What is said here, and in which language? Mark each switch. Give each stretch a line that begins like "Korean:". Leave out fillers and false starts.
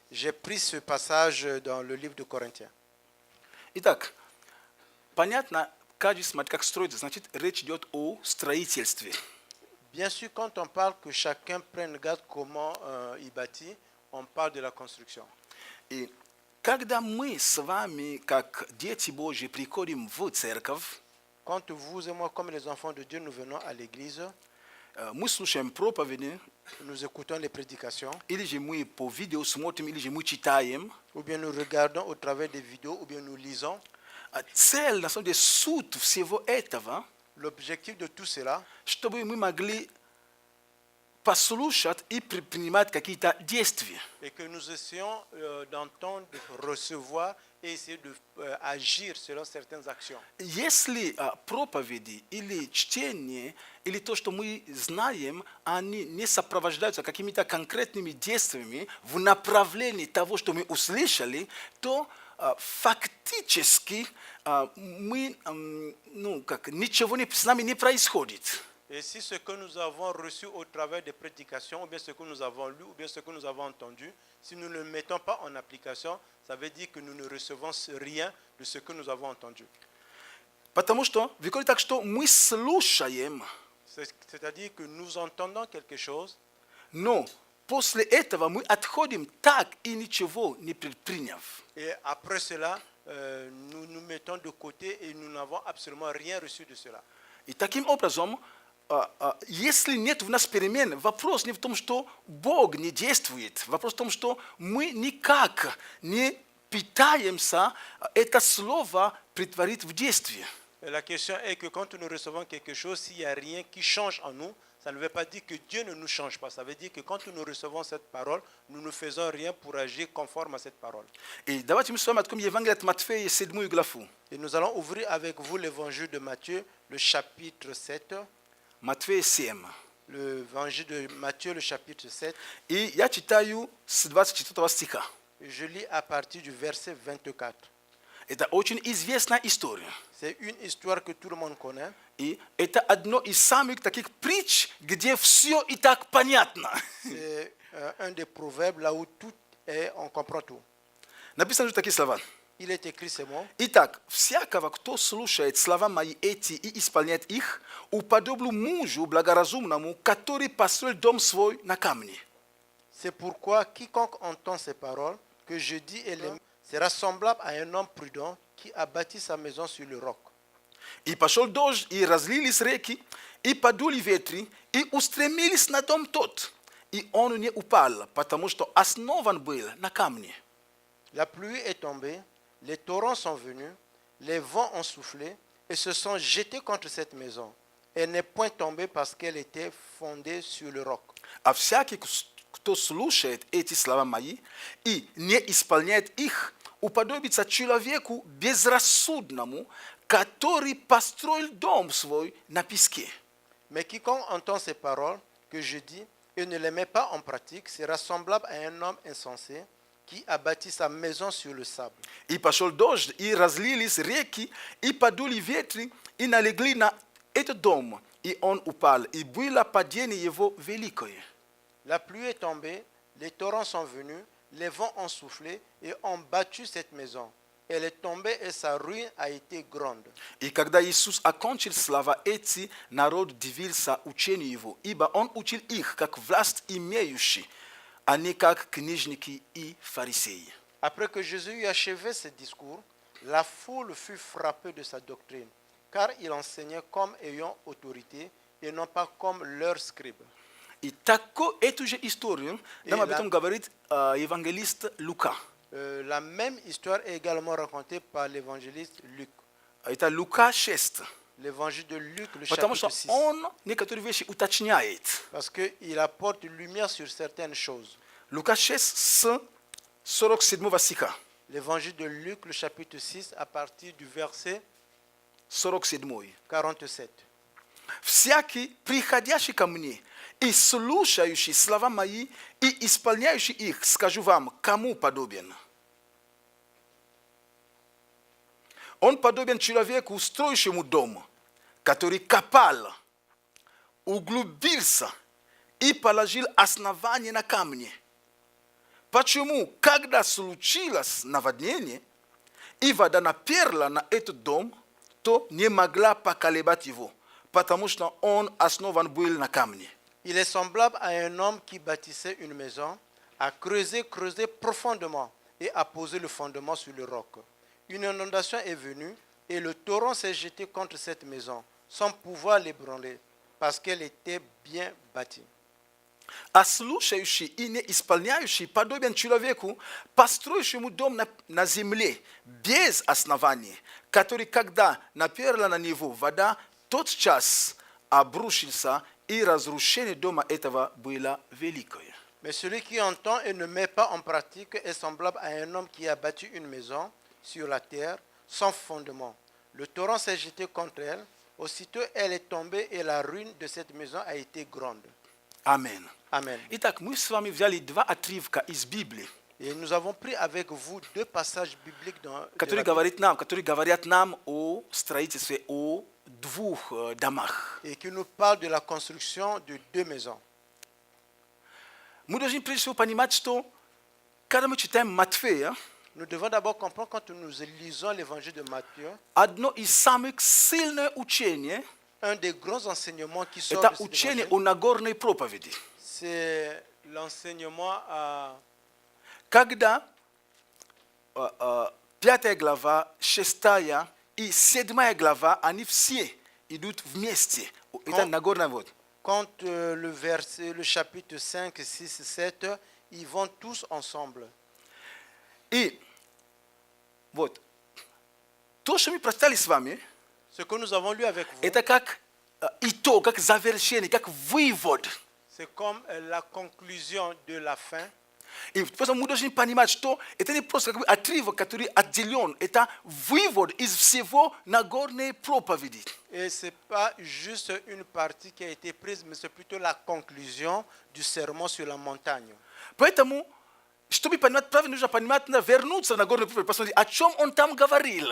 French: J'ai pris ce passage dans le livre de Corinthiens.
Russian: Итак, понятно, каждый смотри, как строит, значит, речь идет о строительстве.
French: Bien sûr, quand on parle que chacun prenne garde comment il bâtit, on parle de la construction.
Russian: И когда мы с вами, как дети Божьи, приходим в церковь,
French: Quand vous et moi, comme les enfants de Dieu, nous venons à l'église,
Russian: мы слушаем проповеди,
French: nous écoutons les prédications,
Russian: или же мы по видео смотрим, или же мы читаем.
French: ou bien nous regardons au travers des vidéos, ou bien nous lisons.
Russian: Цель, на самом деле, суть всего этого,
French: L'objectif de tout cela,
Russian: чтобы мы могли послушать и предпринимать какие-то действия.
French: est que nous essayons d'entendre, de recevoir et essayer d'agir selon certaines actions.
Russian: Если проповеди или чтение, или то, что мы знаем, они не сопровождаются какими-то конкретными действиями в направлении того, что мы услышали, то фактически мы, ничего с нами не происходит.
French: Et si ce que nous avons reçu au travers des prédications, ou bien ce que nous avons lu, ou bien ce que nous avons entendu, si nous ne le mettons pas en application, ça veut dire que nous ne recevons rien de ce que nous avons entendu.
Russian: Потому что выходит так, что мы слушаем,
French: C'est-à-dire que nous entendons quelque chose,
Russian: но после этого мы отходим так и ничего не предприняв.
French: et après cela, nous nous mettons de côté et nous n'avons absolument rien reçu de cela.
Russian: И таким образом, если нет в нас перемен, вопрос не в том, что Бог не действует, вопрос в том, что мы никак не пытаемся это слово претворить в действие.
French: Et la question est que quand nous recevons quelque chose, s'il n'y a rien qui change en nous, ça ne veut pas dire que Dieu ne nous change pas. Ça veut dire que quand nous recevons cette parole, nous ne faisons rien pour agir conforme à cette parole.
Russian: И давайте мы с вами откроем Евангелие от Матфея, 7 главу.
French: Et nous allons ouvrir avec vous l'évangile de Matthieu, le chapitre 7.
Russian: Матфея 7.
French: L'évangile de Matthieu, le chapitre 7.
Russian: И я читаю с 24 стиха.
French: Je lis à partir du verset 24.
Russian: Это очень известная история.
French: C'est une histoire que tout le monde connaît.
Russian: И это одно из самых таких притч, где все и так понятно.
French: C'est un des proverbes là où tout est, on comprend tout.
Russian: Написано же такие слова.
French: Il est écrit ces mots.
Russian: Итак, всякого, кто слушает слова мои эти и исполняет их, уподоблю мужу благоразумному, который построил дом свой на камне.
French: C'est pourquoi quiconque entend ces paroles que je dis et les sera semblable à un homme prudent qui a bâti sa maison sur le roc.
Russian: И пошел дождь, и разлились реки, и подули ветры, и устремились на дом тот. И он не упал, потому что основан был на камне.
French: La pluie est tombée, les torrents sont venus, les vents ont soufflé et se sont jetés contre cette maison. Elle n'est point tombée parce qu'elle était fondée sur le roc.
Russian: А всякий, кто слушает эти слова мои и не исполняет их, уподобится человеку безрассудному, который построил дом свой на песке.
French: Mais quiconque entend ces paroles que je dis et ne les met pas en pratique sera semblable à un homme insensé qui a bâti sa maison sur le sable.
Russian: И пошел дождь, и разлились реки, и подули ветры, и налегли на этот дом, и он упал, и было падение его великое.
French: La pluie est tombée, les torrents sont venus, les vents ont soufflé et ont battu cette maison. Elle est tombée et sa ruine a été grande.
Russian: И когда Иисус окончил слова эти, народ дивился учению его, ибо он учил их, как власть имеющий, а не как книжники и фарисеи.
French: Après que Jésus eut achevé ce discours, la foule fut frappée de sa doctrine, car il enseignait comme ayant autorité et non pas comme leurs scribes.
Russian: И такую эту же историю нам об этом говорит евангелист Лука.
French: La même histoire est également racontée par l'évangéliste Luc.
Russian: Это Лука 6.
French: L'évangile de Luc, le
Russian: Потому что
French: chapitre 6.
Russian: он некоторые вещи уточняет.
French: Parce qu'il apporte lumière sur certaines choses.
Russian: Лука 6 с 47 стиха.
French: L'évangile de Luc, le chapitre 6, à partir du verset 47. 47.
Russian: Всякий, приходящий ко мне и слушающий слова мои и исполняющий их, скажу вам, кому подобен. Он подобен человеку, строящему дом, который копал, углубился и положил основание на камне. Почему, когда случилось наводнение, и вода наперла на этот дом, то не могла поколебать его, потому что он основан был на камне.
French: Il est semblable à un homme qui bâtissait une maison, a creusé profondément et a posé le fondement sur le roc. Une inondation est venue et le torrent s'est jeté contre cette maison sans pouvoir l'ébranler parce qu'elle était bien bâtie.
Russian: А слушающий и не исполняющий подобен человеку, построившему дом на земле без основания, который, когда наперла на него вода, тот час обрушился, и разрушение дома этого было великое.
French: Mais celui qui entend et ne met pas en pratique est semblable à un homme qui a bâti une maison sur la terre sans fondement. Le torrent s'est jeté contre elle. Aussitôt, elle est tombée et la ruine de cette maison a été grande.
Russian: Amen.
French: Amen.
Russian: Итак, мы с вами взяли два отрывка из Библии,
French: Et nous avons pris avec vous deux passages bibliques dans de la
Russian: которые
French: Bible
Russian: говорят нам о строительстве, о двух домах.
French: et qui nous parlent de la construction de deux maisons.
Russian: Мы должны прежде всего понимать, что когда мы читаем Матфея,
French: Nous devons d'abord comprendre quand nous lisons l'évangile de Matthieu,
Russian: одно из самых сильных учений
French: un des grands enseignements qui sort
Russian: это
French: de cet
Russian: учение
French: évangile,
Russian: о Нагорной проповеди.
French: c'est l'enseignement à
Russian: Когда 5 глава, 6 и 7 глава, они все идут вместе. Это Нагорная вот.
French: quand le chapitre 5, 6, 7, ils vont tous ensemble.
Russian: И вот, то, что мы прочитали с вами,
French: Ce que nous avons lu avec vous,
Russian: это как итог, как завершение, как вывод.
French: c'est comme la conclusion de la fin.
Russian: И поэтому мы должны понимать, что это не просто как бы отрывок, который отделен, это вывод из всего Нагорной проповеди.
French: Et ce n'est pas juste une partie qui a été prise, mais c'est plutôt la conclusion du sermon sur la montagne.
Russian: Поэтому, чтобы понимать правильно, нужно понимать, надо вернуться на Нагорную проповедь, посмотреть, о чем он там говорил.